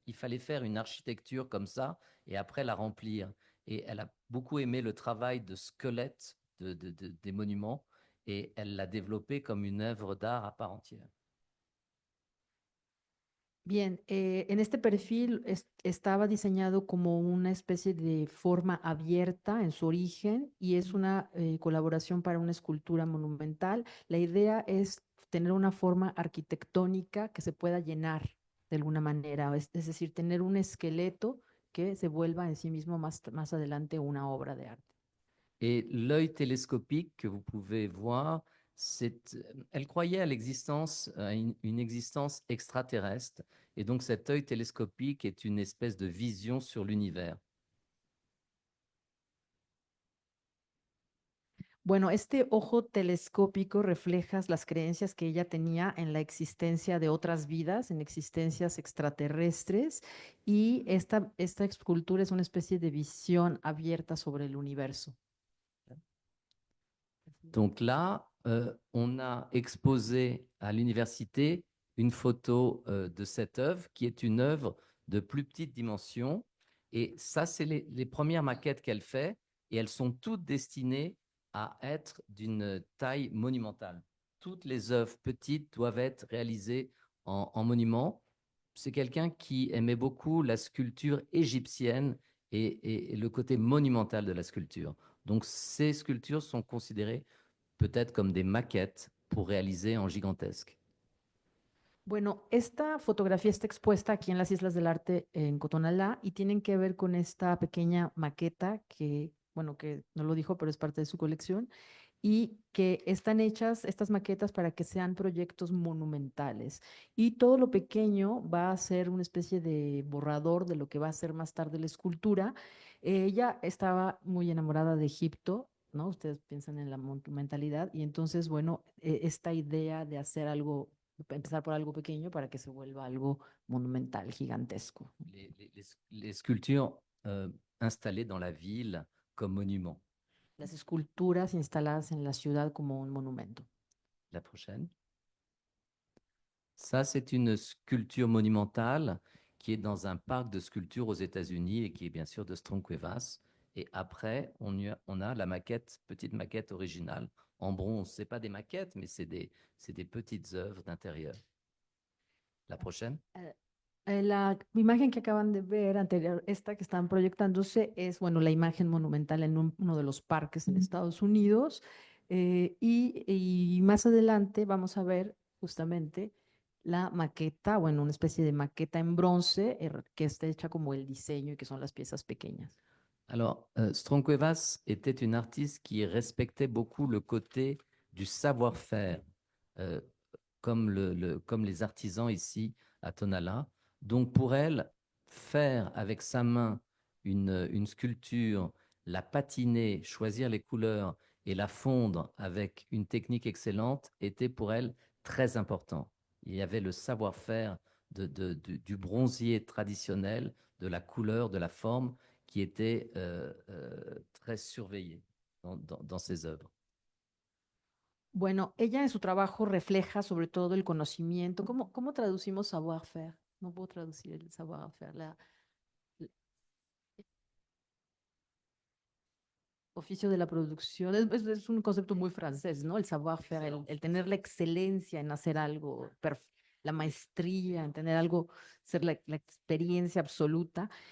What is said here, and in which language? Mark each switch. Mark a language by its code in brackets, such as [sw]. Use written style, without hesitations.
[fr] Il fallait faire une architecture comme ça et après la remplir. Et elle a beaucoup aimé le travail de squelette des monuments et elle l'a développé comme une œuvre d'art à part entière. [es] Bien, en este perfil estaba diseñado como una especie de forma abierta en su origen y es una colaboración para una escultura monumental. La idea es tener una forma arquitectónica que se pueda llenar de alguna manera, es decir, tener un esqueleto que se vuelva en sí mismo más adelante una obra de arte. [fr] Et l'œil télescopique que vous pouvez voir, elle croyait à l'existence, à une existence extraterrestre. Et donc cet œil télescopique est une espèce de vision sur l'univers. [es] Bueno, este ojo telescópico refleja las creencias que ella tenía en la existencia de otras vidas, en existencias extraterrestres, y esta escultura es una especie de visión abierta sobre el universo. [fr] Donc là, on a exposé à l'université une photo de cette œuvre qui est une œuvre de plus petite dimension. Et ça, c'est les premières maquettes qu'elle fait et elles sont toutes destinées à être d'une taille monumentale. Toutes les œuvres petites doivent être réalisées en monument. C'est quelqu'un qui aimait beaucoup la sculpture égyptienne et le côté monumental de la sculpture. Donc ces sculptures sont considérées peut-être comme des maquettes pour réaliser en gigantesque. [es] Bueno, esta fotografía está expuesta aquí en las Islas del Arte en Cotonalá y tienen que ver con esta pequeña maqueta que, bueno, que no lo dijo, pero es parte de su colección y que están hechas estas maquetas para que sean proyectos monumentales. Y todo lo pequeño va a ser una especie de borrador de lo que va a ser más tarde la escultura. Ella estaba muy enamorada de Egipto, ¿no? Ustedes piensan en la monumentalidad y entonces, bueno, esta idea de hacer algo, empezar por algo pequeño para que se vuelva algo monumental, gigantesco. [fr] Les sculptures installées dans la ville comme monument. [es] Las esculturas instaladas en la ciudad como un monumento. [fr] La prochaine. Ça, c'est une sculpture monumentale qui est dans un parc de sculptures aux États-Unis et qui est bien sûr de Strong Cuevas. Et après, on a la maquette, petite maquette originale en bronze. Ce n'est pas des maquettes, mais c'est des petites œuvres d'intérieur. La prochaine. [es] La imagen que acaban de ver anterior, esta que están proyectándose, es, bueno, la imagen monumental en uno de los parques en Estados Unidos. Y más adelante vamos a ver justamente la maqueta, bueno, una especie de maqueta en bronce que está hecha como el diseño y que son las piezas pequeñas. [fr] Alors, Strong Cuevas était une artiste qui respectait beaucoup le côté du savoir-faire, euh, comme les artisans ici à Tonala. Donc, pour elle, faire avec sa main une sculpture, la patiner, choisir les couleurs et la fondre avec une technique excellente était pour elle très important. Il y avait le savoir-faire du bronzier traditionnel, de la couleur, de la forme, qui était très surveillé dans ses œuvres. [es] Bueno, ella en su trabajo refleja sobre todo el conocimiento. ¿Cómo traducimos savoir-faire? No puedo traducir el savoir-faire. Oficio de la producción. Es un concepto muy francés, ¿no? El savoir-faire, el tener la excelencia en hacer algo, la maestría, en tener algo, ser la experiencia absoluta.